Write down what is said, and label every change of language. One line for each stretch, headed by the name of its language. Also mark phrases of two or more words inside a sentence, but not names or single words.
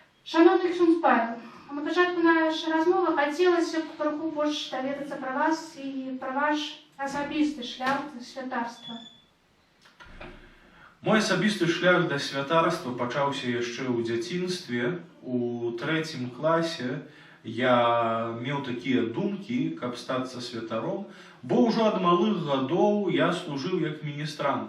Ukrainian: Шановний ксюндз Павел, на початку нашої розмови хотілося б трохи більше довідатися про вас і про ваш особистий шлях до святарства.
Belarusian: Мой асабісты шлях да святарства пачаўся яшчэ ў дзяцінстве. У 3 класе я меў такія думкі, каб стацца святаром, бо ўжо ад малых гадоў я служыў як міністрант.